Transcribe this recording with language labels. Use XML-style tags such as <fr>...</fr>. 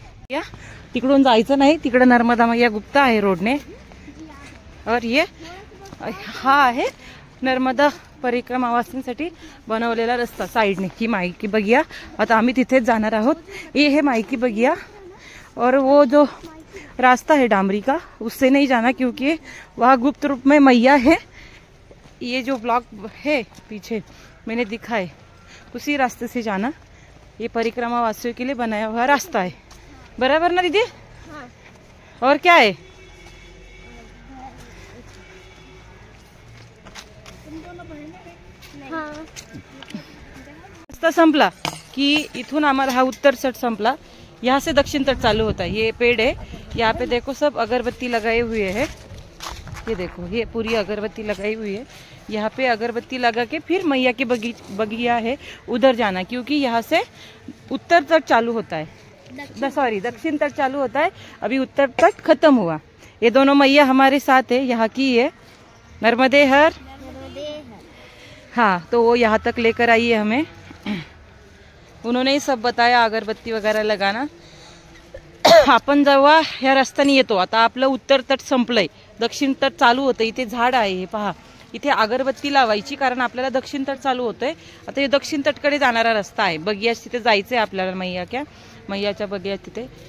<mr>या तिकडून जायचं नाही. तिकडे नर्मदा मैया गुप्ता आहे रोडने. और ये हा आहे नर्मदा परिक्रमावासींसाठी बनवलेला रस्ता साइडने. ही माईकी बगिया. आता आम्ही तिथेच जाणार आहोत.</mr> <hi>ये है माईकी बगिया और वो जो रास्ता है डामरी का उससे नहीं जाना क्योंकि वहाँ गुप्त रूप में मैया है. ये जो ब्लॉक है पीछे मैंने दिखा है उसी रास्ते से जाना. ये परिक्रमा वासियों के लिए बनाया हुआ रास्ता है. बराबर ना दीदी? हाँ. और क्या है?</hi> <mr>रस्ता संपला कि इथून हमारा हा उत्तर तट संपला.</mr> <hi>यहाँ से दक्षिण तट चालू होता है. ये पेड़ है. यहाँ पे देखो सब अगरबत्ती लगाए हुए है. ये देखो ये पूरी अगरबत्ती लगाई हुई है. यहाँ पे अगरबत्ती लगा के फिर मैया की बगिया है उधर जाना क्योंकि यहाँ से उत्तर तट चालू होता है. सॉरी दक्षिण तट चालू होता है. अभी उत्तर तट खत्म हुआ. ये दोनों मैया हमारे साथ है. यहाँ की है नर्मदे हर. हाँ तो वो यहाँ तक लेकर आई है हमें. उन्होंने ही सब बताया अगरबत्ती वगैरह लगाना.</hi> <mr>आपण जेव्हा ह्या रस्त्याने येतो. आता आपलं उत्तर तट संपलंय. दक्षिण तट चालू होतं. इथे झाड आहे. हे पहा इथे अगरबत्ती लावायची कारण आपल्याला दक्षिण तट चालू होतंय. आता हे दक्षिण तटकडे जाणारा रस्ता आहे. बगिया तिथे जायचंय आपल्याला. मैयाच्या बगिया तिथे.</mr>